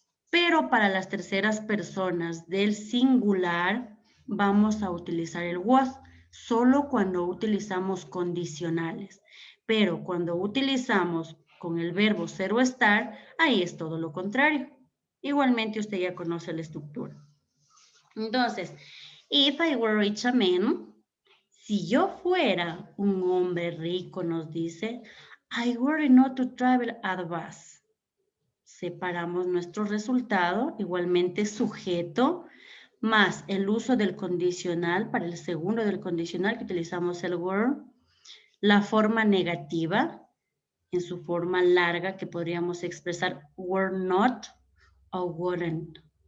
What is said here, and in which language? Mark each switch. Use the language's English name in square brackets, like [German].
[Spanish] Pero para las terceras personas del singular, vamos a utilizar el was, solo cuando utilizamos condicionales. Pero cuando utilizamos con el verbo ser o estar, ahí es todo lo contrario. Igualmente usted ya conoce la estructura. Entonces, [English] if I were rich a man, [Spanish] si yo fuera un hombre rico, nos dice, [English] I were not to travel at bus. [Spanish] Separamos nuestro resultado, igualmente sujeto, más el uso del condicional, para el segundo del condicional que utilizamos el were, la forma negativa, en su forma larga que podríamos expresar were not o weren't.